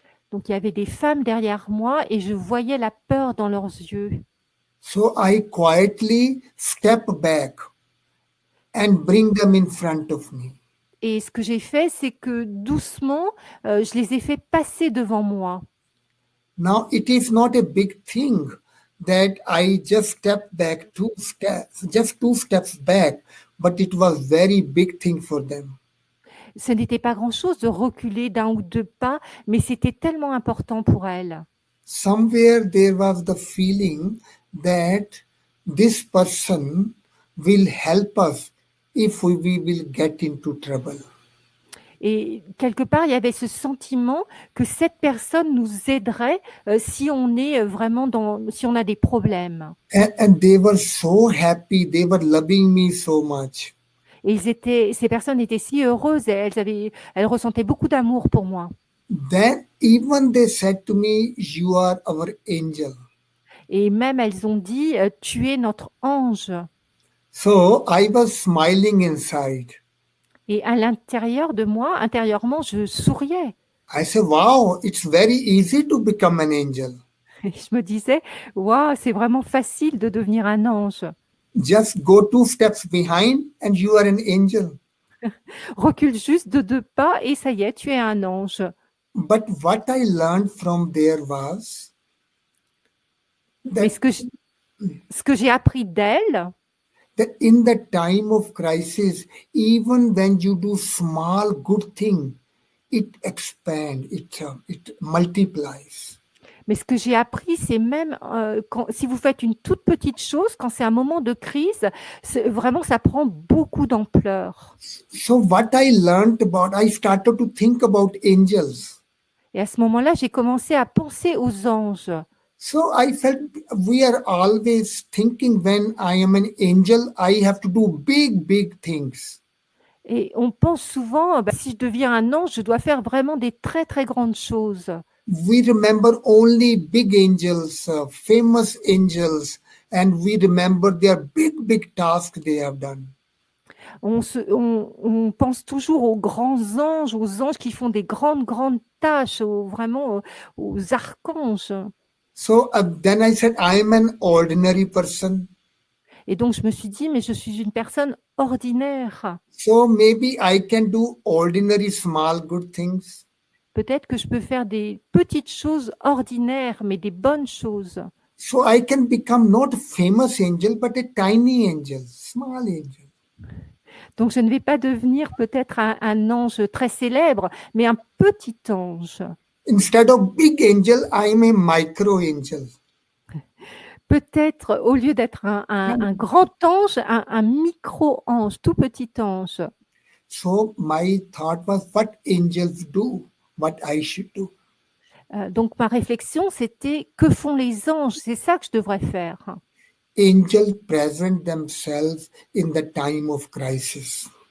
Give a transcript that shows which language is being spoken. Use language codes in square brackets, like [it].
[fr] Donc il y avait des femmes derrière moi et je voyais la peur dans leurs yeux. [en] So I quietly step back and bring them in front of me. [fr] Et ce que j'ai fait, c'est que doucement, je les ai fait passer devant moi. [en] Now it is not a big thing that I just step back just two steps back, but it was very big thing for them. [fr] Ce n'était pas grand-chose de reculer d'un ou deux pas, mais c'était tellement important pour elles. [en] Somewhere there was the feeling that this person will help us if we will get into trouble. [fr] Et quelque part, il y avait ce sentiment que cette personne nous aiderait si on est vraiment si on a des problèmes. [en] And they were so happy, they were loving me so much. [fr] Et ces personnes étaient si heureuses, et elles ressentaient beaucoup d'amour pour moi. [en] Then even they said to me, "You are our angel." [fr] Et même elles ont dit, tu es notre ange. [en] So I was smiling inside. [fr] Et à l'intérieur de moi, intérieurement, je souriais. [en] I said, "Wow, it's very easy to become an angel. [fr] Et je me disais, waouh, c'est vraiment facile de devenir un ange. [en] Just go two steps behind and you are an angel." [fr] Recule juste de deux pas et ça y est, tu es un ange. [en] But what I learned from there was [fr] Mais [en] that, [fr] ce que j'ai appris d'elle, [en] that in the time of crisis, even when you do small good thing, it expands, it multiplies. [fr] mais ce que j'ai appris, c'est même si vous faites une toute petite chose, quand c'est un moment de crise, vraiment, ça prend beaucoup d'ampleur. [en] So what I learned I started to think about angels. [fr] Et à ce moment-là, j'ai commencé à penser aux anges. [en] So I felt we are always thinking when I am an angel, I have to do big, big things. [fr] Et on pense souvent, si je deviens un ange, je dois faire vraiment des très, très grandes choses. [en] We remember only big angels, famous angels, and we remember their big, big tasks they have done. [fr] On pense toujours aux grands anges, aux anges qui font des grandes, grandes tâches, vraiment aux archanges. [en] So then I said, I am an ordinary person. [fr] Et donc, je me suis dit, mais je suis une personne ordinaire. [en] So maybe I can do ordinary small good things. [fr] Peut-être que je peux faire des petites choses ordinaires, mais des bonnes choses. [en] So I can become not a famous angel, but a tiny angel, small angel. [fr] Donc, je ne vais pas devenir peut-être un ange très célèbre, mais un petit ange. [en] Instead of big angel, I am a micro angel. [fr] Peut-être, au lieu d'être un grand ange, un micro-ange, tout petit ange. [en] So my thought was, what angels do, what I should do. [fr] Donc, ma réflexion, c'était, que font les anges? C'est ça que je devrais faire. [en] Angels present themselves in the time of crisis.